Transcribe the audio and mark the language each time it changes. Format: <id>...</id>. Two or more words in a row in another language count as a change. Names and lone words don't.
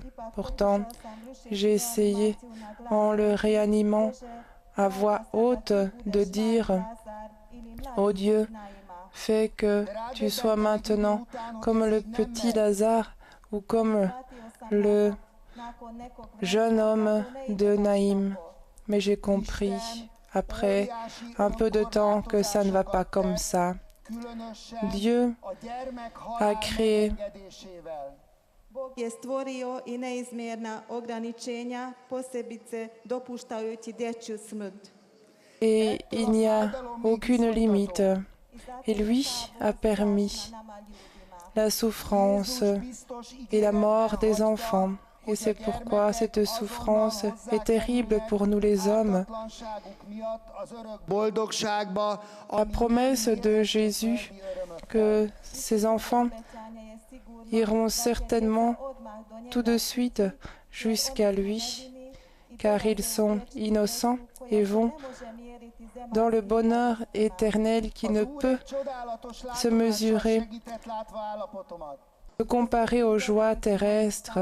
<fr>Pourtant, j'ai essayé, en le réanimant à voix haute, de dire « Ô Dieu, fais que tu sois maintenant comme le petit Lazare ou comme le jeune homme de Naïm. » Mais j'ai compris après un peu de temps que ça ne va pas comme ça. Dieu a créé</fr> <hr>Bog je stvorio I neizmjerna ograničenja, posebice dopuštajući dječju smrt.</hr> <fr>et il n'y a aucune limite. Et lui a permis la souffrance et la mort des enfants. Et c'est pourquoi cette souffrance est terrible pour nous les hommes. La promesse de Jésus que ces enfants iront certainement tout de suite jusqu'à lui, car ils sont innocents et vont dans le bonheur éternel qui ne peut se mesurer, se comparer aux joies terrestres.</fr>